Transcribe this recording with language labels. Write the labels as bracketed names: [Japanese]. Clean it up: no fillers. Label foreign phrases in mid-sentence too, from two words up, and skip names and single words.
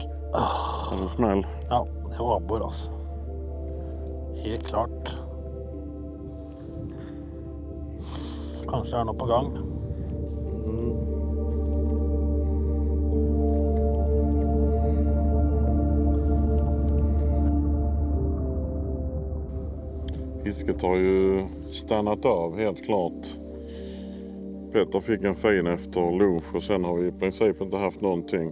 [Norwegian] Er du snill? Ja, det var abbor, altså. Helt klart. Kanskje det er noe på gang. [Swedish] Fisket har ju stannat av helt klart. Peter fick en fin efter lunch och sen har vi i princip inte haft någonting.